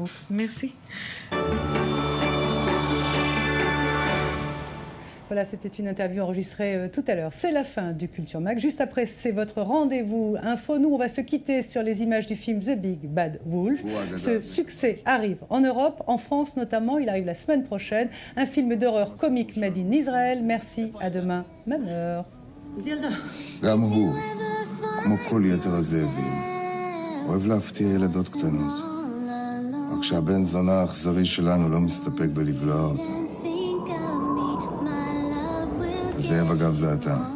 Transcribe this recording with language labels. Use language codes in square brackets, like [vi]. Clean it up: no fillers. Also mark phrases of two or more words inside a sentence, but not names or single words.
[fr] Merci. Voilà, c'était une interview enregistrée tout à l'heure. C'est la fin du Culture Mag. Juste après, c'est votre rendez-vous info. Nous, on va se quitter sur les images du film The Big Bad Wolf. Ce succès arrive en Europe, en France notamment. Il arrive la semaine prochaine. Un film d'horreur comique [en] made in [fr] Israël. Merci, à demain, même heure. [he] גם הוא, כמו כל יתר הזאבים, אוהב להפתיע ילדות קטנות. רק שהבן זונה האכזרי שלנו לא מסתפק בלבלוע אותה. הזאב אגב זה אתה.